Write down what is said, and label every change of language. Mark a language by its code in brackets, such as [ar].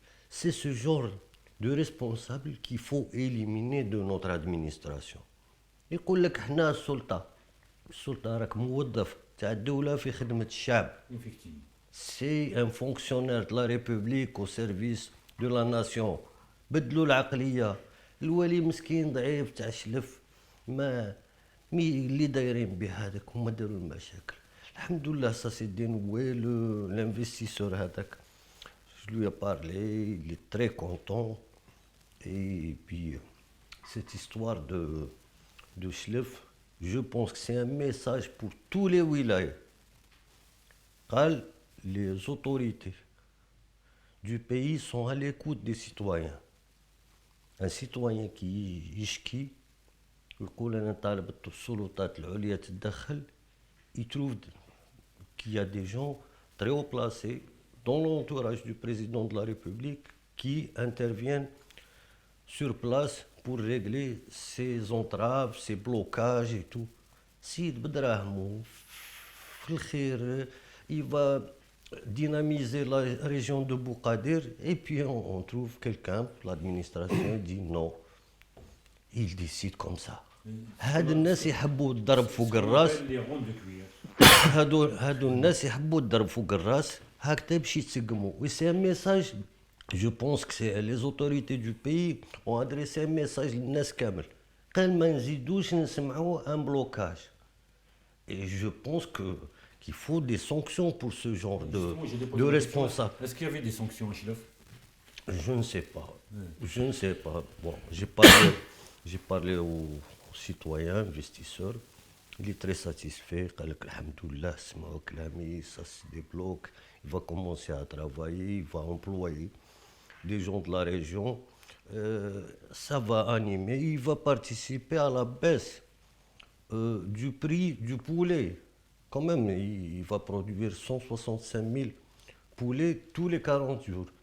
[fr] C'est ce genre de responsable qu'il faut éliminer de notre administration. [ar] يقول لك حنا السلطة راك موظف تاع الدولة في خدمة الشعب. [fr] Effectivement. C'est un fonctionnaire de la République au service de la nation. [ar] بدلوا العقلية. الولي مسكين ضعيف تاع شلف ما اللي دايرين به هذاك هما داروا المشاكل. الحمد لله [fr] ça s'est dénoué. L'investisseur [ar] هذاك [fr] je lui ai parlé, il est très content. Et puis cette histoire de Chlef, je pense que c'est un message pour tous les wilayas. Les autorités du pays sont à l'écoute des citoyens. Un citoyen qui [ar] يشكي ويقول أنا طالب السلطات العليا تتدخل, [fr] il trouve qu'il y a des gens très haut placés dans l'entourage du président de la République qui interviennent sur place pour régler ces entraves, ces blocages et tout. [ar] سيد بدراهمو في الخير [fr] il va dynamiser la région de Boukadir et puis on trouve quelqu'un, l'administration dit non. Il décide comme ça. [ar] هاد الناس يحبوا الضرب فوق الراس. [fr] Les ronds de cuir. [ar] هادو الناس يحبوا الضرب فوق الراس هكذا باش يتسقموا. [fr] Oui, c'est un message. Je pense que les autorités du pays ont adressé un message [ar] للناس كامل. قال ما نزيدوش نسمعوا [fr] un blocage. Et je pense qu'il faut des sanctions pour ce genre Justement, j'ai déposé de une question. responsables. Est-ce qu'il y avait des sanctions à Chilef? Je ne sais pas. Je ne sais pas. Bon, j'ai parlé aux citoyens, investisseurs. Il est très satisfait. [ar] قال لك الحمد لله سمعوا كلامي, [fr] ça se débloque. Il va commencer à travailler, il va employer des gens de la région. Ça va animer. Il va participer à la baisse du prix du poulet. Quand même, il va produire 165 000 poulets tous les 40 jours.